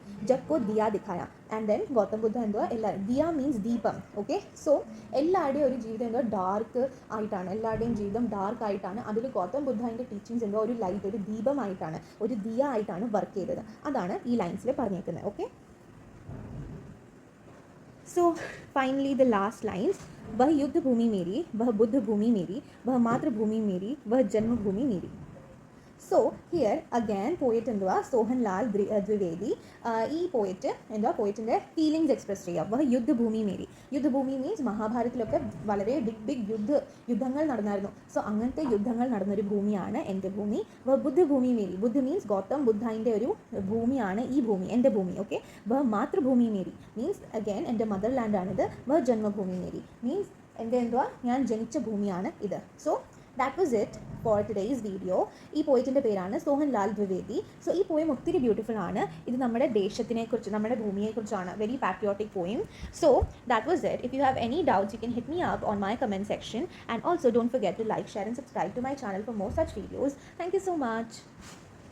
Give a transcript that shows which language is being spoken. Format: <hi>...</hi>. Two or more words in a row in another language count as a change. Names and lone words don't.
<hi>जग को दिया दिखाया.</hi> <en>and then</en> <ml>ഗൗതം ബുദ്ധ എന്തുവാ എല്ലാവരും ദിയ മീൻസ് ദീപം. ഓക്കെ, സോ എല്ലാവരുടെയും ഒരു ജീവിതം എന്തുവാ ഡാർക്ക് ആയിട്ടാണ്, എല്ലാവരുടെയും ജീവിതം ഡാർക്ക് ആയിട്ടാണ്. അതിൽ ഗൗതം ബുദ്ധൻ്റെ ടീച്ചിങ്സ് എന്തുവാ ഒരു ലൈറ്റ്, ഒരു ദീപമായിട്ടാണ്, ഒരു ദിയ ആയിട്ടാണ് വർക്ക് ചെയ്തത്. അതാണ് ഈ ലൈൻസിൽ പറഞ്ഞേക്കുന്നത്. ഓക്കെ,</ml> <en>so finally the last lines,</en> <hi>वह युद्ध भूमि मेरी, वह बुद्ध भूमि मेरी, वह मातृभूमि मेरी, वह जन्मभूमि मेरी.</hi> <en>so here again poet</en> <ml>എന്തുവാ സോഹൻലാൽ ദ്വിവേദി ഈ പോയറ്റിൻ്റെ</ml> <en>feelings express</en> <ml>ചെയ്യുക.</ml> <hi>वह युद्धभूमि मेरी.</hi> <ml>യുദ്ധഭൂമി മീൻസ് മഹാഭാരതത്തിലൊക്കെ വളരെ ബിഗ് യുദ്ധങ്ങൾ നടന്നായിരുന്നു. സോ അങ്ങനത്തെ യുദ്ധങ്ങൾ നടന്നൊരു ഭൂമിയാണ് എൻ്റെ ഭൂമി.</ml> <hi>वह बुद्धभूमि मेरी.</hi> <ml>ബുദ്ധ മീൻസ് ഗൗതം ബുദ്ധൻ്റെ ഒരു ഭൂമിയാണ് ഈ ഭൂമി, എൻ്റെ ഭൂമി. ഓക്കെ,</ml> <hi>वह मातृभूमि मेरी</hi> <en>means again</en> <ml>എൻ്റെ മദർ ലാൻഡാണിത്.</ml> <hi>वह जन्मभूमि मेरी</hi> <ml>മീൻസ് എൻ്റെ എന്തുവാ ഞാൻ ജനിച്ച ഭൂമിയാണ് ഇത്.</ml> <en>so that was it for today's video.</en> <ml>ഈ പോയറ്റിൻ്റെ പേരാണ് സോഹൻലാൽ ദ്വിവേദി. സോ ഈ പോയം ഒത്തിരി ബ്യൂട്ടിഫുൾ ആണ്. ഇത് നമ്മുടെ ദേശത്തിനെക്കുറിച്ച്, നമ്മുടെ ഭൂമിയെക്കുറിച്ചാണ്.</ml> <en>very patriotic poem. so that was it. if you have any doubts you can hit me up on my comment section, and also don't forget to like, share and subscribe to my channel for more such videos. Thank you so much.</en>